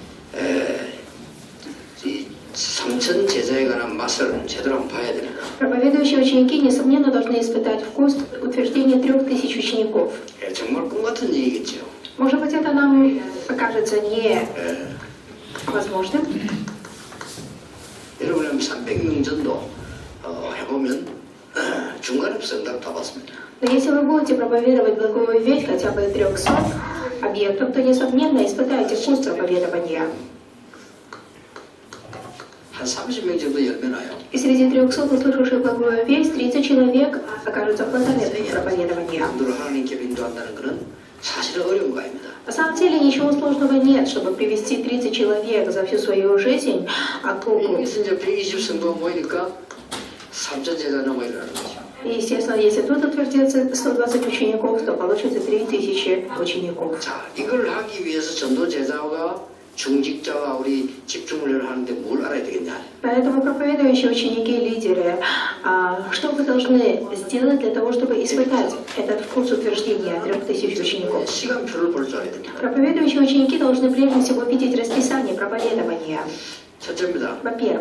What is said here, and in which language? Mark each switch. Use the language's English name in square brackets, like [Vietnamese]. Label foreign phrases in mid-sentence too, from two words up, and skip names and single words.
[Korean] 이 삼천 제자에 관한 맛을 제대로 한번 봐야 됩니다. [Russian] Проповедующие ученики, несомненно, должны испытать вкус утверждения 3000 учеников. [Korean] 정말 꿈 같은 얘기겠죠. [Russian] Может быть, это нам покажется невозможным. [Korean] 여러분 300명 전도 해보면 중간에 응답 다 받습니다. [Russian] Но если вы будете проповедовать благую весть хотя бы 300 объектов, то, несомненно, испытаете вкус проповедования. [Korean] 한 30명 정도 열매나요. [Russian] И среди 300 услышавших благую весть, 30 человек окажутся плодовитыми проповедования. [Korean] 남들을 하나님께 인도한다는 것은 사실은 어려운 거 아닙니다. [Russian] На самом деле ничего сложного нет, чтобы привести 30 человек за всю свою жизнь к Богу. [Korean] 여기서 이제 120 성도가 모이니까 3천 제자가 모이라는 거죠. [Russian] И, естественно, если тут утвердится 120 учеников, то получится 3000 учеников. [Korean] 자, 이걸 하기 위해서 전도 제자가 중직자와 우리 집중훈련을 하는데 뭘 알아야 되겠냐? [Russian] Поэтому проповедующие ученики и лидеры, что вы должны сделать для того, чтобы испытать этот вкус утверждения 3000 учеников? [Korean] 시간표를 볼 줄 알아야 됩니다. [Russian] Проповедующие ученики должны прежде всего видеть расписание проповедования. [Korean] 첫째입니다. [Russian] Во-первых,